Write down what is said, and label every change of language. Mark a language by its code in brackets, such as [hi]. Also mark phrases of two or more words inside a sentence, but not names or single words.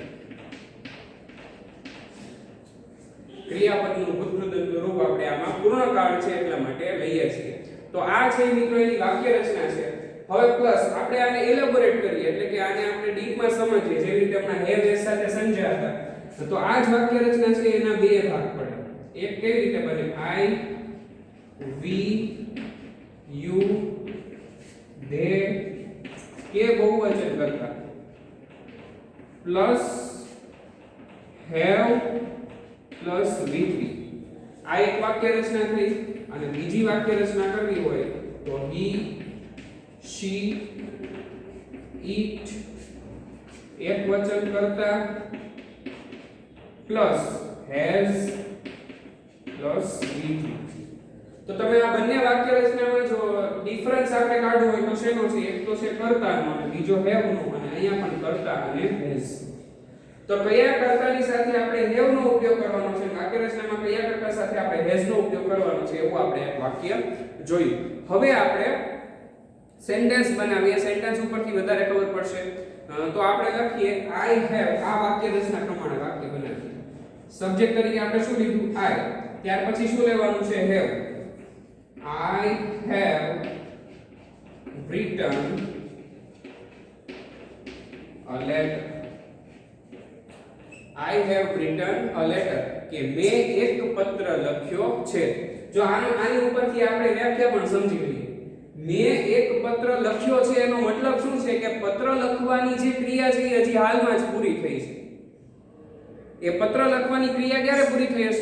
[gu] ક્રિયાપદનું ભૂતકૃદંતનું રૂપ આપણે આમાં પૂર્ણકાળ છે એટલા માટે લઈએ છીએ. તો આ છે મિત્રો એની વાક્ય રચના છે. હવે પ્લસ આપણે આને એલેબોરેટ કરીએ એટલે કે આને આપણે ડીપમાં સમજીએ, જેવી રીતે આપણા [en] have has [gu] સાથે સમજ્યા હતા. તો આ જ વાક્ય રચના છે એના બે ભાગ પડે. એક કેવી રીતે બને? [en] I we you they [gu] કે બહુવચન કરતા પ્લસ have પ્લસ V3 આ એક વાક્ય રચના થઈ. અને બીજી વાક્ય રચના કરવી હોય તો [en] he she it [gu] એક વચન કરતા પ્લસ has પ્લસ V3. તો તમે આ બંને વાક્ય રચનામાં જો ડિફરન્સ આપણે કાઢવો હોય તો શેનો છે? એક તો છે કર્તાનો અને બીજો have નો, અને અહીંયા પણ કર્તા અને has. તો કયા કર્તાની સાથે આપણે have નો ઉપયોગ કરવાનો છે, વાક્ય રચનામાં કયા કર્તા સાથે આપણે has નો ઉપયોગ કરવાનો છે એવું આપણે એક વાક્ય જોયું. હવે આપણે સેન્ટેન્સ બનાવીએ. સેન્ટેન્સ ઉપરથી વધારે ખબર પડશે. તો આપણે લખીએ [en] I have. [gu] આ વાક્ય રચના પ્રમાણે વાક્ય બનાવીએ. સબ્જેક્ટ તરીકે આપણે શું લીધું? I. ત્યાર પછી શું લેવાનું છે? [en] have. I have written a letter. I have written a letter [gu] કે મેં એક પત્ર લખ્યો છે. જો આની ઉપરથી આપણે વ્યાખ્યા પણ સમજી લઈએ. મેં એક પત્ર લખ્યો છે એનો મતલબ શું છે કે પત્ર લખવાની જે ક્રિયા છે એ હજી હાલમાં જ પૂરી થઈ છે. એ પત્ર લખવાની ક્રિયા ક્યારે પૂરી થઈ હશે?